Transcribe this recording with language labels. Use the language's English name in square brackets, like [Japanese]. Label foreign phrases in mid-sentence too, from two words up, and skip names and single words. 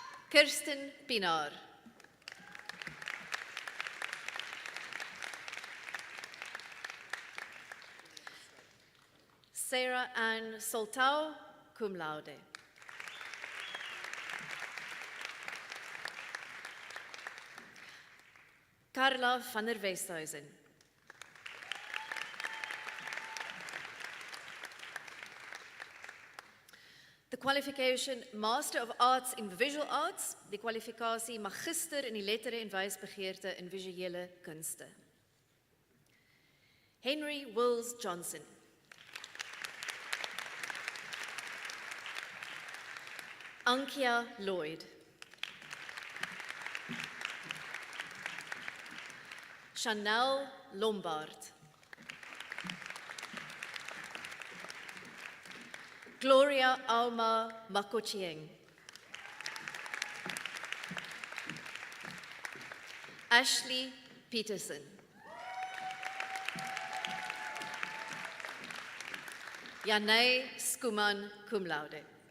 [Afrikaans] Kirsten Pinaar. Sarah Ann Soltau, [Latin] cum laude. [Afrikaans] Carla van der Westhuizen. [English] The qualification Master of Arts in Visual Arts, [Afrikaans] die kwalifikasie Magister in die lettere en wysbegeerte in visuele kunste. Henry Wills Johnson. Ankia Lloyd. Chanel Lombard. Gloria Alma Makochieng. Ashley Peterson. Janay Skuman, [Latin] cum laude.